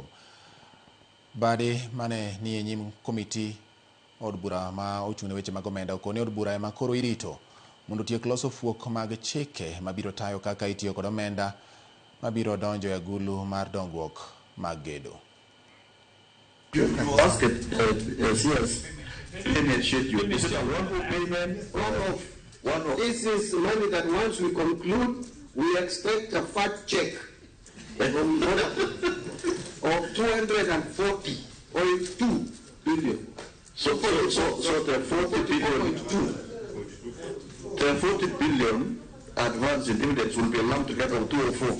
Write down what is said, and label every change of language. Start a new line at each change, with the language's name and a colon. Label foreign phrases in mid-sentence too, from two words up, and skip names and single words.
Luo (Kenya and Tanzania): Mbadi mane ni e nyim komiti od bura ma ochung' ne weche mag omenda okone od bura ema koro irito mondo tiek loso fuok mag chike mabiro tayo kaka itiyo kod omenda mabiro donjo e agulu mar dongruok mag gedo.
English: Sheas, is it a one-off payment? One-off. This is money that once we conclude, we expect a fat check of 240.2 billion. So the 40 billion, the 40 billion advance in dividends will be lumped together of 204.